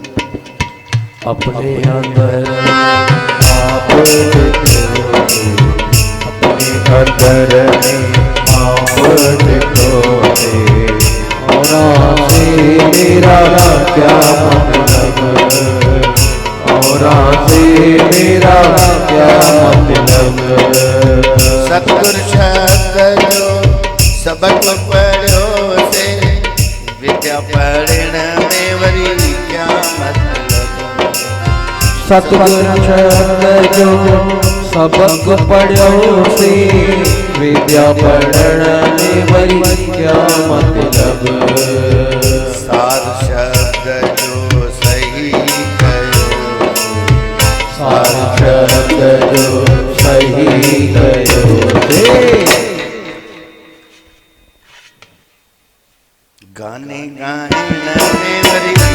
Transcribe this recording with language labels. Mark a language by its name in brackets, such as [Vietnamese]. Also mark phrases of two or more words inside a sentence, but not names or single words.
[Sindhi] अपने अंदर आप ॾिठोसीं, अपने अंदर में आप ॾिठोसीं, [Hindi] और से मेरा क्या मतलब, और से मेरा क्या मतलब। [Sindhi] सतगुरु शब्द जो सबक पढ़ो से, विद्या पढ़ण में वरी [Hindi] क्या मतलब। [Sindhi] सतगुरु शब्द जो सबक पढ़ो से, विद्या पढ़ण में वरी [Hindi] क्या मतलब। [Sindhi] सार शब्द जो सही कयो, सार शब्द जो सही कयो से। गाने गाने में वरी